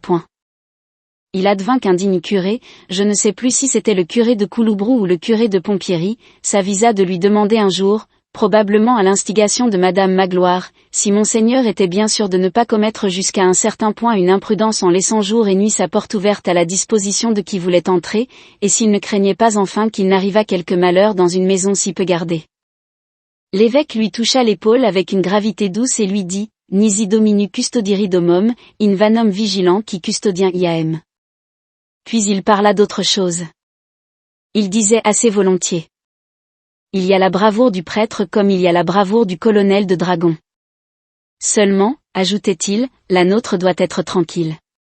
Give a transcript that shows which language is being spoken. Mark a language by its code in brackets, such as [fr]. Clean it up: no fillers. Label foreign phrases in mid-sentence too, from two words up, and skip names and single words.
[fr] Il advint qu'un digne curé, je ne sais plus si c'était le curé de Couloubrou ou le curé de Pompierry, s'avisa de lui demander un jour, probablement à l'instigation de Madame Magloire, si Monseigneur était bien sûr de ne pas commettre jusqu'à un certain point une imprudence en laissant jour et nuit sa porte ouverte à la disposition de qui voulait entrer, et s'il ne craignait pas enfin qu'il n'arrivât quelque malheur dans une maison si peu gardée. L'évêque lui toucha l'épaule avec une gravité douce et lui dit, [la] Nisi dominu custodiri domum, in vanum vigilant qui custodien iam. [fr] Puis il parla d'autre chose. Il disait assez volontiers. Il y a la bravoure du prêtre comme il y a la bravoure du colonel de dragons. Seulement, ajoutait-il, la nôtre doit être tranquille.